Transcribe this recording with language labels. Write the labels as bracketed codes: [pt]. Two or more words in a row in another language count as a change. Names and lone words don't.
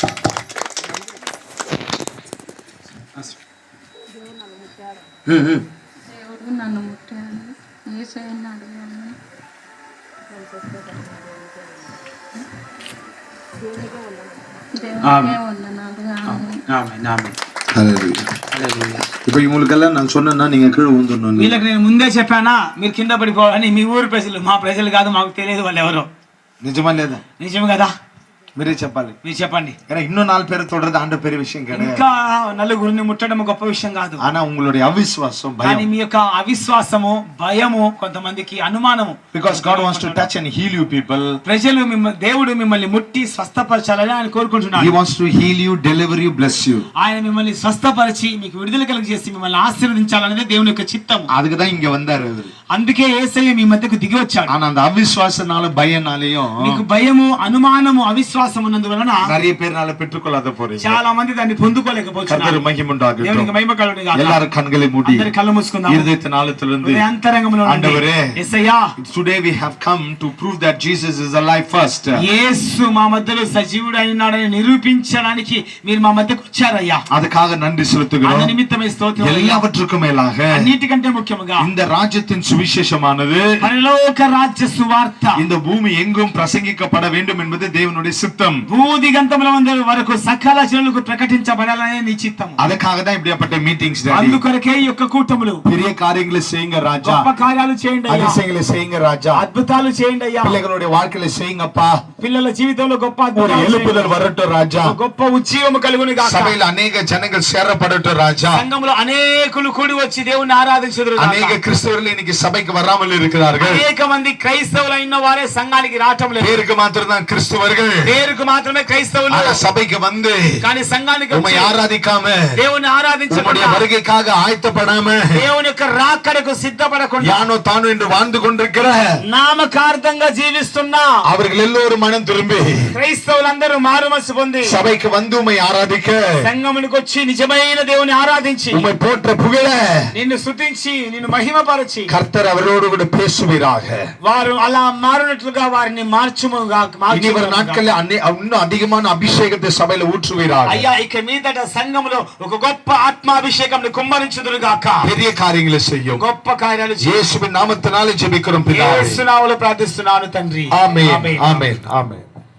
[te] దేవుడు నన్ను ముట్టాడు. యేసయ్యని అడిగాను. దేవునికే వందనాలు. ఆమేన్. ఆమేన్. హల్లెలూయా. [ta] இப்போ இவங்களுக்கெல்லாம் நான் சொன்னேன்னா நீங்க கீழே ஊந்துடணும். [te] వీళ్ళకి నేను ముందే చెప్పానా మీరు కింద పడిపోవాలని? మీ ఊరు ప్రజలు, మా ప్రజలు కాదు, మాకు తెలియదు వాళ్ళు ఎవరో. నిజమా లేదా? నిజం కదా. మీరే చెప్పాలి. మీరు చెప్పండి. [ta] ஏன்னா இன்னும் 4 பேரை தொடர்றது ஆண்ட பெரிய விஷயம் கிடையாது. [te] ఇంకా నలుగురిని ముట్టడం గొప్ప విషయం కాదు. [ta] ஆனா உங்களுடைய அவிசுவாசம், [te] కానీ [ta] பயம். [te] మీ యొక్క అవిశ్వాసము, భయము, కొంతమందికి అనుమానము. [en] Because God wants to touch and heal you people. [te] ప్రజలు దేవుడు మిమ్మల్ని ముట్టి స్వస్థపరచాలని ఆయన కోరుకుంటున్నాడు. [en] He wants to heal you, deliver you, bless you. [te] ఆయన మిమ్మల్ని స్వస్థపరిచి మీకు విడుదల కలుగజేసి మిమ్మల్ని ఆశీర్వదించాలనేది దేవుని యొక్క చిత్తము. [ta] அதுக்கு தான் இங்க வந்தாரு அவரு. [te] అందుకే యేసయ్య మీ మధ్యకు దిగి వచ్చాడు. [ta] ஆனா அந்த அவிசுவாசனால பயனாலயும் [te] మీకు భయము, అనుమానము, అవిశ్వాసం ఉన్నందువలన [ta] நிறைய பேர்னால பெற்றுக்கொள்ளாத போறீங்க. [te] చాలా మంది దాన్ని పొందుకోలేకపోతున్నారు. [ta] கர்த்தர் மகிமை உண்டாகட்டும். [te] దేవునికి మహిమ కలుగును గాక. [ta] எல்லாரும் கண்களை மூடி [te] అందరి కళ్ళు మూసుకుందాం. [ta] இருதயத்தின் ஆழத்திலிருந்து [te] అంతరంగంలో [ta] ஆண்டவரே, [te] యేసయ్యా, [en] today we have come to prove that Jesus is alive first. [te] యేసు మా మధ్యలో సజీవుడై ఉన్నాడని నిరూపించడానికి మీరు మా మధ్యకు వచ్చారయ్యా. [ta] அதுக்காக நன்றி செலுத்துகிறோம். [te] அந்த నిమిత్తమే స్తోత్రం. [ta] எல்லாவற்றுக்கும் மேலாக [te] అన్నిటికంటే ముఖ్యంగా [ta] இந்த ராஜ்யத்தின் சுவிசேஷமானது [te] పరలోక రాజ్య సువార్త [ta] இந்த பூமி எங்கும் பிரசங்கிக்கப்பட வேண்டும் என்பது தேவனுடைய சித்தம். [te] భూదిగంతముల వరకు సకల జనులకు ప్రకటించబడాలనే నీ చిత్తము. [ta] அதுக்காக தான் இப்படிப்பட்ட மீட்டிங்ஸ். [te] అందుకొరకే ఈ యొక్క కూటములు. [ta] பெரிய காரியங்களை செய்யுங்க ராஜா. [te] గొప్ప కార్యాలు చేయండి అయ్యా. [ta] அதிசயங்களை செய்யுங்க ராஜா. [te] అద్భుతాలు చేయండి అయ్యా. [ta] பிள்ளைகளுடைய வாழ்க்கையில செய்யுங்கப்பா. [te] పిల్లల జీవితంలో గొప్ప [ta] ஒரு [te] అద్భుతాలు [ta] எழுப்புதல் வரட்டும் ராஜா. [te] గొప్ప ఉజ్జీవము కలుగును గాక. [ta] சபையில் அநேக ஜனங்கள் சேரப்படட்டும் ராஜா. [te] సంఘములో అనేకులు కూడి వచ్చి దేవుని ఆరాధించుదురు గాక. [ta] அநேக கிறிஸ்தவர்கள் இன்னைக்கு சபைக்கு வராமல் இருக்கிறார்கள். [te] అనేక మంది క్రైస్తవులైన వారే సంఘానికి రావటం లేదు. [ta] பேருக்கு மாத்திரம் தான் கிறிஸ்தவர்கள். [te] పేరుకు మాత్రమే క్రైస్తవులు. [ta] ஆனா சபைக்கு வந்து [te] కానీ సంఘానికి [ta] உம்மை ஆராதிக்காம, [te] దేవుని ఆరాధించకుండా, [ta] உம்முடைய வருகைக்காக ஆயத்தப்படாம, [te] దేవుని యొక్క రాకడకు సిద్ధపడకుండా [ta] யானோ தானோ என்று வாழ்ந்து கொண்டிருக்கிற [te] నామకార్థంగా జీవిస్తున్నా [ta] அவர்கள் எல்லோரும் மனம் திரும்பி [te] క్రైస్తవులందరూ మారుమనసు పొంది [ta] சபைக்கு வந்து உம்மை ஆராதிக்க, [te] సంఘమునికి వచ్చి నిజమైన దేవుని ఆరాధించి [ta] உம்மை போற்ற புகழ [te] నిన్ను స్తుతించి నిన్ను మహిమపరచి [ta] கர்த்தர் அவரோடு கூட பேசுவீராக. [te] వారు అలా మారునట్లుగా వారిని మార్చుముగా. [ta] இனி வரும் நாட்களில் இன்னும் அதிகமான அபிஷேகத்தை சபையில ஊற்றுவீராக. [te] అయ్యా, ఇక మీదట సంఘములో ఒక గొప్ప ఆత్మాభిషేకం కుమ్మరించుదురుగాక. [ta] பெரிய காரியங்களை செய்யும். [te] గొప్ప కార్యాలు [ta] இயேசுவின் நாமத்தினாலே ஜெபிக்கிறோம் பிதாவே. [te] యేసు నామములో ప్రార్థిస్తున్నాను తండ్రి. [ta] ஆமென். ஆமென். ஆமென்.